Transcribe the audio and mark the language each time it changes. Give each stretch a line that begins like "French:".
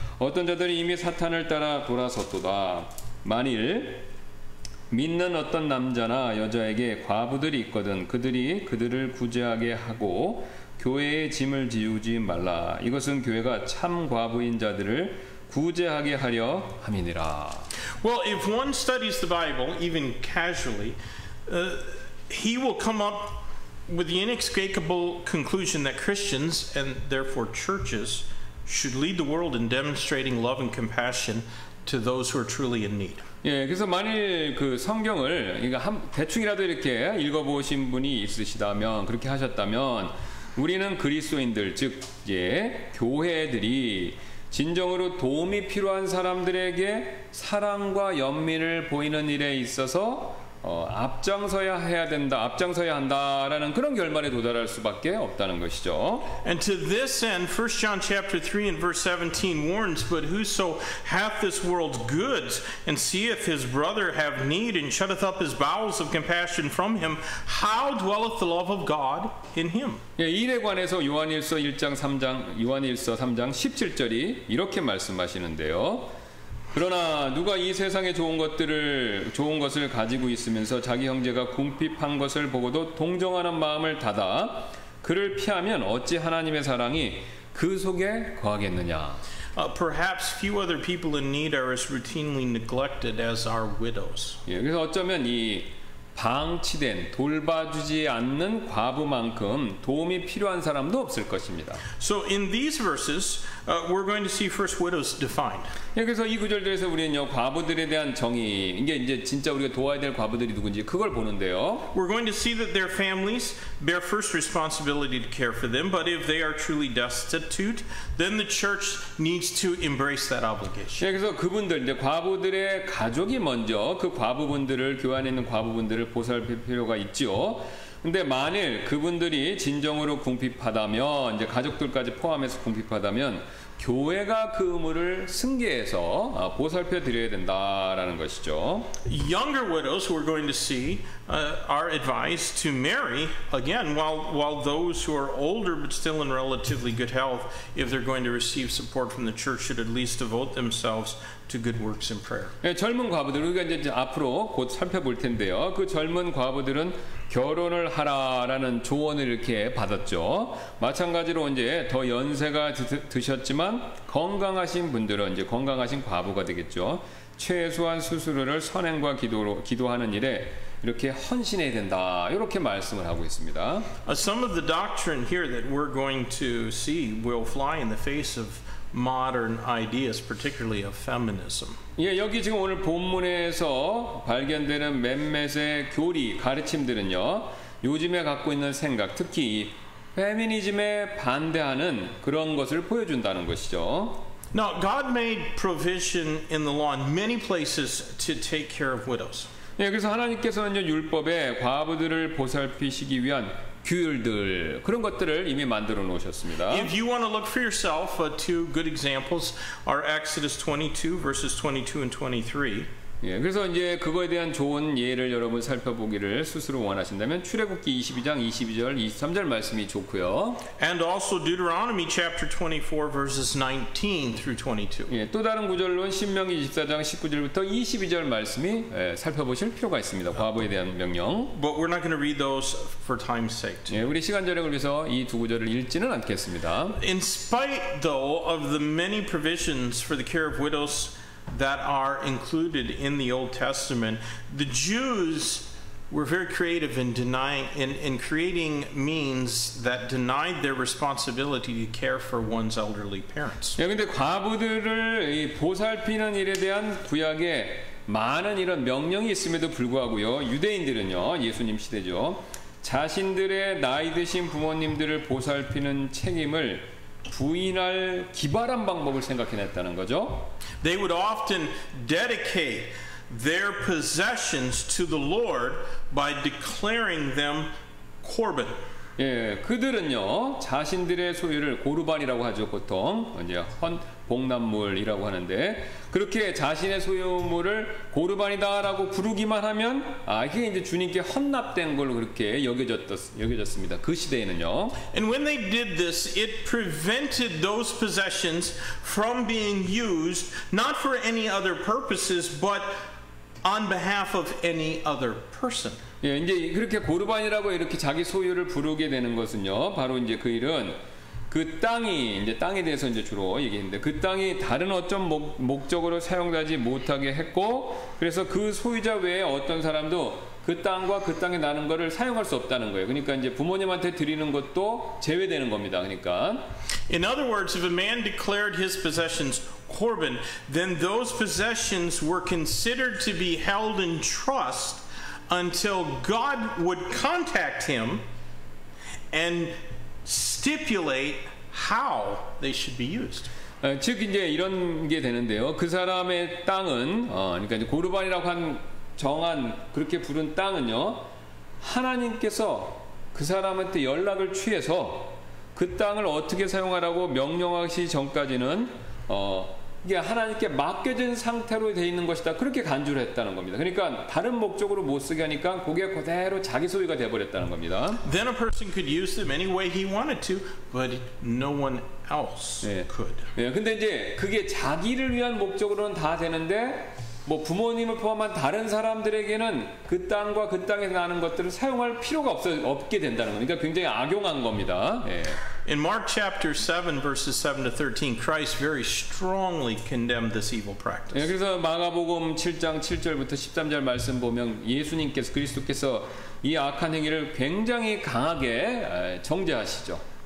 Korean: 어떤 자들이 이미 사탄을 따라 돌아섰도다. 만일 믿는 어떤 남자나 여자에게 과부들이 있거든 그들이 그들을 구제하게 하고 교회의 짐을 지우지 말라. 이것은 교회가 참 과부인 자들을 구제하게 하려 함이니라.
English: Well, if one studies the Bible, even casually, he will come up with the inescapable conclusion that Christians, and therefore churches, should lead the world in demonstrating love and compassion to those who are truly in need.
Korean: 예, 그래서 만일 그 성경을 대충이라도 이렇게 읽어보신 분이 있으시다면 그렇게 하셨다면 우리는 그리스도인들 즉 교회들이 진정으로 도움이 필요한 사람들에게 사랑과 연민을 보이는 일에 있어서 앞장서야 한다라는 그런 결말에 도달할 수밖에 없다는 것이죠.
English: And to this end, 1 John chapter 3 and verse 17 warns, But whoso hath this world's goods, and seeth his brother have need, and shutteth up his bowels of compassion from him, how dwelleth the love of God in him?
Korean: 예, 이 일에 관해서 요한일서 3장 17절이 이렇게 말씀하시는데요. 그러나 누가 이 세상의 좋은 것을 가지고 있으면서 자기 형제가 궁핍한 것을 보고도 동정하는 마음을 닫아 그를 피하면 어찌 하나님의 사랑이 그 속에 거하겠느냐.
English: Perhaps few other people in need are as routinely neglected as our widows.
Korean: 예, 그래서 어쩌면 이 방치된 돌봐주지 않는 과부만큼 도움이 필요한 사람도 없을 것입니다.
English: So in these verses, we're going to see first widows defined.
Korean: 예, 그래서 이 구절들에서 우리는요 과부들에 대한 정의, 이게 진짜 우리가 도와야 될 과부들이 누군지 그걸 보는데요.
English: We're going to see that their families bear first responsibility to care for them, but if they are truly destitute, then the church needs to embrace that obligation.
Korean: 예, 그래서 그분들 이제 과부들의 가족이 먼저 그 과부분들을 교회 안에 있는 과부분들을 보살필 필요가 있지요. 근데 만일 그분들이 진정으로 궁핍하다면 이제 가족들까지 포함해서 궁핍하다면 교회가 그 의무를 승계해서 보살펴 드려야 된다라는 것이죠.
English: Younger widows who we're going to see are advised to marry again, while those who are older but still in relatively good health, if they're going to receive support from the church, should at least devote themselves to good works and prayer.
Korean: 예, 젊은 과부들 우리가 이제 앞으로 곧 살펴볼 텐데요. 그 젊은 과부들은 결혼을 하라라는 조언을 이렇게 받았죠. 마찬가지로 이제 더 연세가 드셨지만 건강하신 분들은 이제 건강하신 과부가 되겠죠. 최소한 수수료를 선행과 기도하는 일에 이렇게 헌신해야 된다. 이렇게 말씀을 하고 있습니다.
English: Some of the doctrine here that we're going to see will fly in the face of modern ideas, particularly of feminism.
Korean: 예, 여기 지금 오늘 본문에서 발견되는 몇몇의 교리, 가르침들은요. 요즘에 갖고 있는 생각, 특히 페미니즘에 반대하는 그런 것을 보여준다는 것이죠.
English: Now, God made provision in the law in many places to take care of widows.
Korean: 예, 그래서 하나님께서는 율법에 과부들을 보살피시기 위한 규율들 그런 것들을 이미 만들어 놓으셨습니다.
English: If you want to look for yourself, two good examples are Exodus 22 verses 22 and 23.
Korean: 예, 그래서 이제 그거에 대한 좋은 예를 여러분 살펴보기를 스스로 원하신다면 출애굽기 22장 22절 23절 말씀이 좋고요.
English: And also Deuteronomy chapter 24 verses 19 through 22.
Korean: 예, 또 다른 구절로는 신명기 24장 19절부터 22절 말씀이 살펴보실 필요가 있습니다. 과부에 대한 명령.
English: But we're not going to read those for time's sake.
Korean: 예, 우리 시간 절약을 위해서 이 두 구절을 읽지는 않겠습니다.
English: In spite though of the many provisions for the care of widows that are included in the Old Testament, the Jews were very creative in creating means that denied their responsibility to care for one's elderly parents.
Korean: 예, 근데 과부들을 보살피는 일에 대한 구약에 많은 이런 명령이 있음에도 불구하고요, 유대인들은요, 예수님 시대죠, 자신들의 나이 드신 부모님들을 보살피는 책임을 부인할 기발한 방법을 생각해냈다는 거죠.
English: They would often dedicate their possessions to the Lord by declaring them Corban.
Korean: 예, 그들은요 자신들의 소유를 고르반이라고 하죠. 보통 이제 복납물이라고 하는데 그렇게 자신의 소유물을 고르반이다라고 부르기만 하면 이게 이제 주님께 헌납된 걸로 그렇게 여겨졌습니다. 그 시대에는요.
English: And when they did this, it prevented those possessions from being used not for any other purposes, but on behalf of any other person.
Korean: 예, 이제 그렇게 고르반이라고 이렇게 자기 소유를 부르게 되는 것은요, 바로 이제 그 일은 그 땅이 이제 땅에 대해서 이제 주로 얘기했는데 그 땅이 다른 어떤 목적으로 사용되지 못하게 했고, 그래서 그 소유자 외에 어떤 사람도 그 땅과 그 땅에 나는 거를 사용할 수 없다는 거예요. 그러니까 이제 부모님한테 드리는 것도 제외되는 겁니다. 그러니까.
English: In other words, if a man declared his possessions Corban, then those possessions were considered to be held in trust until God would contact him and stipulate how they should be used.
Korean: 즉 이제 이런 게 되는데요. 그 사람의 땅은 그러니까 이제 고르반이라고 한 정한 그렇게 부른 땅은요, 하나님께서 그 사람한테 연락을 취해서 그 땅을 어떻게 사용하라고 명령하시기 전까지는 이게 하나님께 맡겨진 상태로 돼 있는 것이다. 그렇게 간주를 했다는 겁니다. 그러니까 다른 목적으로 못 쓰게 하니까 그게 그대로 자기 소유가 돼 버렸다는 겁니다.
English: Then a person could use them any way he wanted to, but no one else could.
Korean: 예, 근데 이제 그게 자기를 위한 목적으로는 다 되는데 뭐 부모님을 포함한 다른 사람들에게는 그 땅과 그 땅에서 나는 것들을 사용할 필요가 없게 된다는 거니까 그러니까 굉장히 악용한 겁니다. 예.
English: In Mark chapter 7 verses 7 to 13, Christ very strongly condemned this evil practice.
Korean: 예, 그래서 마가복음 7장 7절부터 13절 말씀 보면 예수님께서 그리스도께서 이 악한 행위를 굉장히 강하게 정죄하시죠.